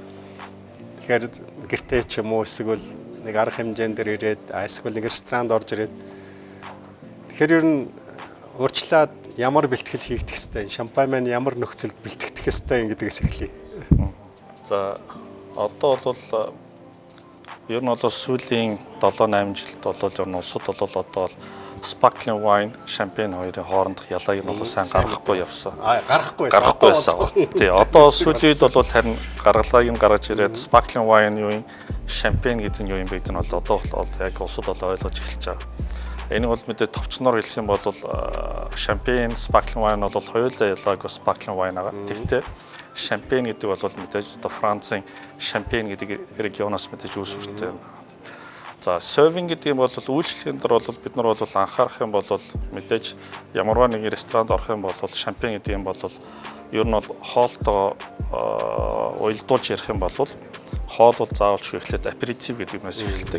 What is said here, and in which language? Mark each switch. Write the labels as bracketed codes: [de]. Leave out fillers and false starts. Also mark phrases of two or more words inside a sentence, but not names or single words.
[mn] Тэгэхээр гэртээ ч юм уу эсвэл нэг арга хэмжээнд дэр ирээд эсвэл нэг ресторанд орж ирээд тэгэхээр ер нь урьдчилаад ямар бэлтгэл хийгдэх ёстой, Шампейн маань ямар нөхцөлд бэлтгэх ёстой юм гэдгээс эхлэе. За одоо бол ер нь бол сүүлийн 7-8 жилд бол ер нь улсад бол одоо [en] sparkling wine, [mn] Шампейн хоёрын хоорондох ялгааг нь бол сайн гаргахгүй явсан. Гаргахгүй байсан. Тий, одоо сүүлийн үед бол харин гаргалгааг нь гаргаж ирээд [en] sparkling wine [mn] юу юм, Шампейн гэдэг нь юу юм бэ гэдэг нь бол одоо бол яг улсад бол ойлгож эхэлж байгаа. Энийг бол мэдээ товчноор хэлэх юм бол Шампейн, [en] sparkling wine [mn] бол хоёулаа ялгаагүй [en] sparkling wine [mn] байгаа. Тэгвэл Шампейн гэдэг бол мэдээж одоо Францын Шампейн гэдэг регионоос мэдээж үүсвэртэй байна. За сервинг гэдэг юм бол үйлчлэгийн дээр бол бид нар бол анхаарах юм бол мэдээж ямарваа нэг ресторанд орох юм бол Шампейн гэдэг юм бол ер нь бол хоолтоо уялдуулж ярих юм бол хоол бол заавалч эхлээд аперитив гэдэг юмээс эхэлдэг.